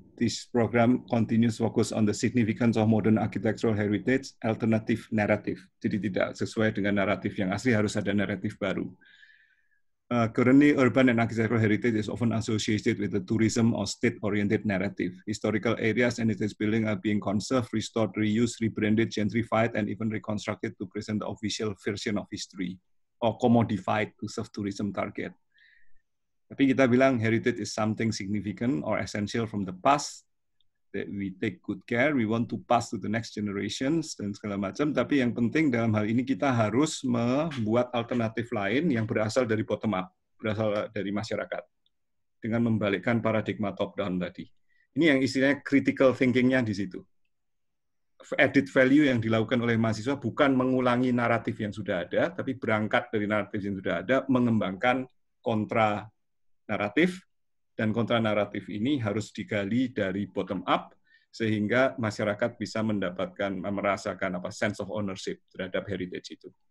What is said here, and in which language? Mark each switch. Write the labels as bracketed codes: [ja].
[en] This program continues focus on the significance of modern architectural heritage, alternative narrative. [id] Jadi tidak sesuai dengan naratif yang asli, harus ada naratif baru. [en] Currently, urban and architectural heritage is often associated with the tourism or state-oriented narrative. Historical areas and heritage buildings are being conserved, restored, reused, rebranded, gentrified, and even reconstructed to present the official version of history, or commodified to serve tourism target. [id] Tapi kita bilang [en] heritage is something significant or essential from the past, that we take good care, we want to pass to the next generations, [id] dan segala macam. Tapi yang penting dalam hal ini kita harus membuat alternatif lain yang berasal dari bottom up, berasal dari masyarakat, dengan membalikkan paradigma top down tadi. Ini yang istilahnya critical thinking-nya di situ. Added value yang dilakukan oleh mahasiswa bukan mengulangi naratif yang sudah ada, tapi berangkat dari naratif yang sudah ada, mengembangkan kontra naratif, dan kontra naratif ini harus digali dari bottom up sehingga masyarakat bisa mendapatkan, merasakan sense of ownership terhadap heritage itu.